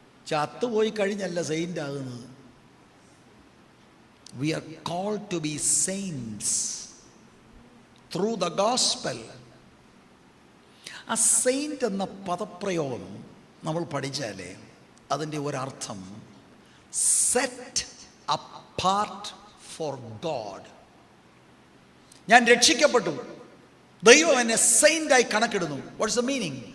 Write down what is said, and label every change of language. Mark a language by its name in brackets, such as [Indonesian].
[Malayalam] ചത്തുപോയി കഴിഞ്ഞല്ല സെയിന്റ് ആകുന്നത്. [English] We are called to be saints through the gospel. [Malayalam] ആ Saint എന്ന പദപ്രയോഗം നമ്മൾ പഠിച്ചാലേ അതിൻ്റെ ഒരർത്ഥം [English] Set apart for God. [Malayalam] ഞാൻ രക്ഷിക്കപ്പെട്ടു, ദൈവം എന്നെ സെയിൻ്റായി കണക്കിടുന്നു. [English] What's the meaning?